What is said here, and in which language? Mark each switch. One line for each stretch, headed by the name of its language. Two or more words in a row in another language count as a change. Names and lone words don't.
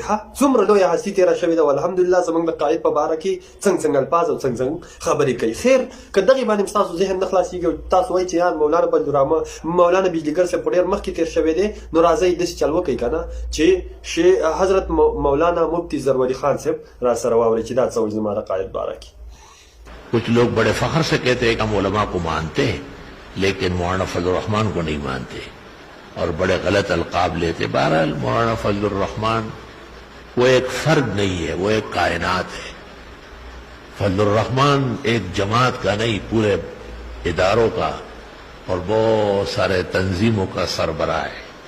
Pashto: ها څومره لویه هستي تېره شوې ده او الحمدلله زموږ د قائد په باره کې څنګه الفاظ او څنګه خبرې کوي. خیر که دغې باندې ستاسو ذهن نه خلاصېږي او تاسو وایي چې یار مولانا فضل الرحمن مولانا بجلیګر صاحب په ډېر مخکې تېر شوی دی، نو راځئ داسې چل وکړئ که نه چې حضرت مولانا مفتی زرولي خان صاحب را سره واورئ چې دا څه وایي زما د قائد باره کې.
Urdu: کچھ لوگ بڑے فخر سے کہتے ہیں کہ ہم علماء کو مانتے ہیں لیکن مولانا فضل الرحمن کو نہیں مانتے اور بڑے غلط القاب لیتے. بہرحال مولانا فضل الرحمن وہ ایک فرد نہیں ہے، وہ ایک کائنات ہے. فضل الرحمن ایک جماعت کا نہیں، پورے اداروں کا اور بہت سارے تنظیموں کا سربراہ ہے.